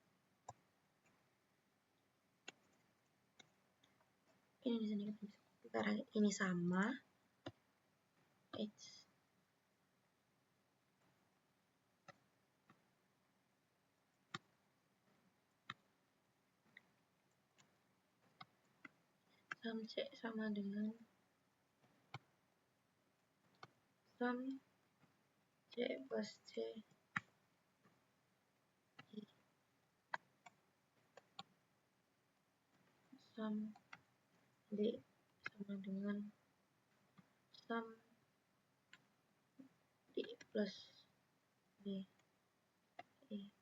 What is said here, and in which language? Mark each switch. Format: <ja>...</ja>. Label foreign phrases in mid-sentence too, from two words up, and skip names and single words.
<id>Ini di sini karena ini sama. Sum C sama dengan sum C plus C sum D sama dengan sum D plus D E</id>